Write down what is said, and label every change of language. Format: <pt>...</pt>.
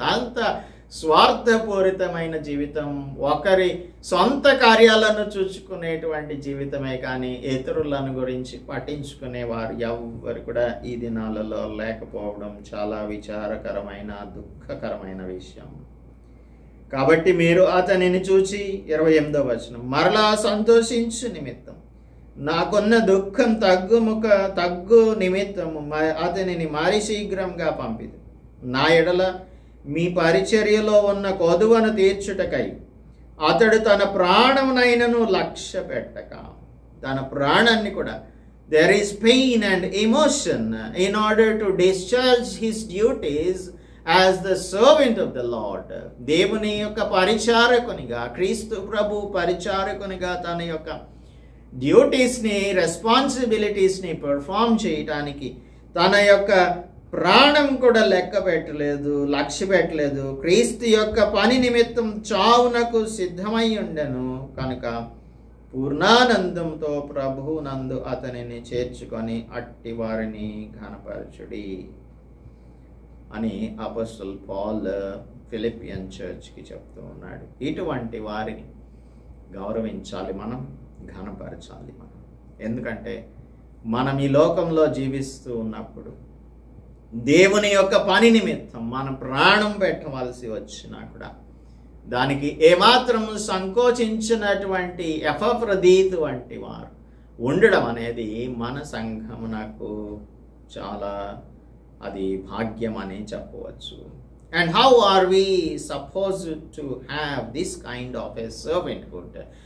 <te>అంత స్వార్థపూరితమైన జీవితం, ఒకరి సొంత కార్యాలను చూసుకునేటువంటి జీవితమే కానీ ఇతరులను గురించి పట్టించుకునేవారు ఎవరు కూడా ఈ దినాలలో లేకపోవడం చాలా విచారకరమైన, దుఃఖకరమైన విషయం. కాబట్టి మీరు అతనిని చూచి 28వ వచనం, మరలా సంతోషించు నిమిత్తం నాకున్న దుఃఖం తగ్గు నిమిత్తము అతనిని మరి శీఘ్రంగా పంపిది. నా ఎడల మీ పరిచర్యలో ఉన్న కొదువను తీర్చుటకై అతడు తన ప్రాణమునైనను లక్ష్య పెట్టక, తన ప్రాణాన్ని కూడా,</te> <en>there is pain and emotion in order to discharge his duties as the servant of the Lord.</en> <te>దేవుని యొక్క పరిచారకునిగా, క్రీస్తు ప్రభు పరిచారకునిగా తన యొక్క డ్యూటీస్ని, రెస్పాన్సిబిలిటీస్ని పెర్ఫామ్ చేయటానికి తన యొక్క ప్రాణం కూడా లెక్క పెట్టలేదు, లక్ష్య పెట్టలేదు. క్రీస్తు యొక్క పని నిమిత్తం చావునకు సిద్ధమై ఉండెను కనుక పూర్ణానందంతో ప్రభువునందు అతనిని చేర్చుకొని అట్టి వారిని ఘనపరచుడి అని అపోస్తలుడు పౌల్ ఫిలిపియన్ చర్చ్కి చెప్తూ ఉన్నాడు. ఇటువంటి వారిని గౌరవించాలి మనం, ఘనపరచాలి మనం. ఎందుకంటే మనం ఈ లోకంలో జీవిస్తూ ఉన్నప్పుడు దేవుని యొక్క పని నిమిత్తం మన ప్రాణం పెట్టవలసి వచ్చినా కూడా దానికి ఏమాత్రం సంకోచించినటువంటి ఎపఫ్రదీతు వంటి వారు ఉండడం అనేది మన సంఘమునకు చాలా అది భాగ్యం అని చెప్పవచ్చు.</te> <en>And how are we supposed to have this kind of a servanthood?</en>